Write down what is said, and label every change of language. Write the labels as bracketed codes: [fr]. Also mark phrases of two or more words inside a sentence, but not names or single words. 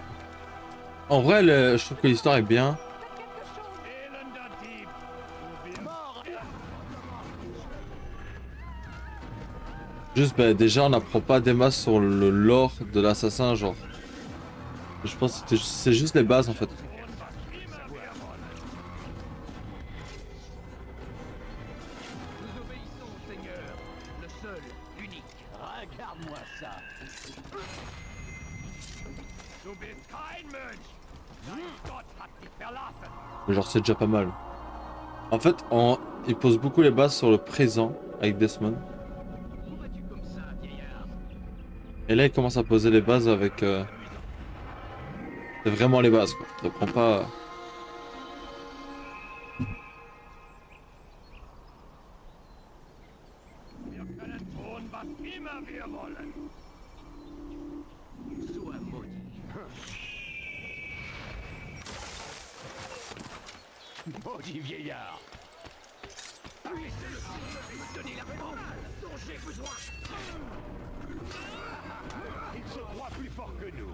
[fr] En vrai, je trouve que l'histoire est bien. Juste, bah, déjà, on n'apprend pas des masses sur le lore de l'assassin, genre. Je pense que c'est juste les bases, en fait. Nous obéissons, Seigneur, le seul, l'unique. Regarde-moi ça. [de] Du bist kein Mensch. Dein Gott hat dich verlassen. [fr] Mais genre, c'est déjà pas mal. En fait, il pose beaucoup les bases sur le présent avec Desmond. Et là, il commence à poser les bases avec... C'est vraiment les bases, quoi. Ne prends pas... [de] Wir können tun, was immer wir wollen. [fr] Sois maudit. Maudit vieillard. Donnez la parole dont j'ai besoin. Il se croit plus fort que nous.